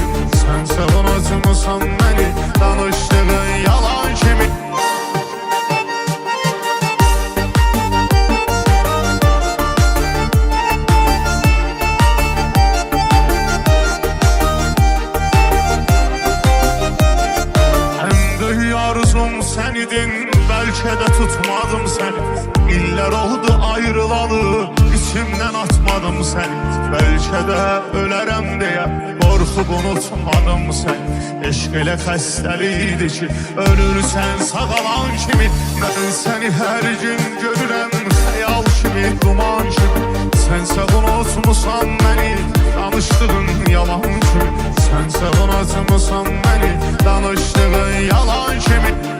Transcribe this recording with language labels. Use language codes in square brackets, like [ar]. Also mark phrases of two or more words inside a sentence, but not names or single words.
[az] Sənsə unutmusan məni, danışdığın yalan kimi. [tr] Arzum sen idin, belki de tutmadım seni. İller oldu ayrılalı, içimden atmadım seni. Belki de ölərəm diye korkup unutmadım seni. [az] Eşq elə xəstəliydi ki, ölürsən sağalan kimi. [tr] Ben seni her gün [az] görürəm, xəyal kimi, duman kimi. Sənsə unutmusan məni, danışdığın yalan kimi. Sənsə unutmusan məni, danışdığın yalan kimi.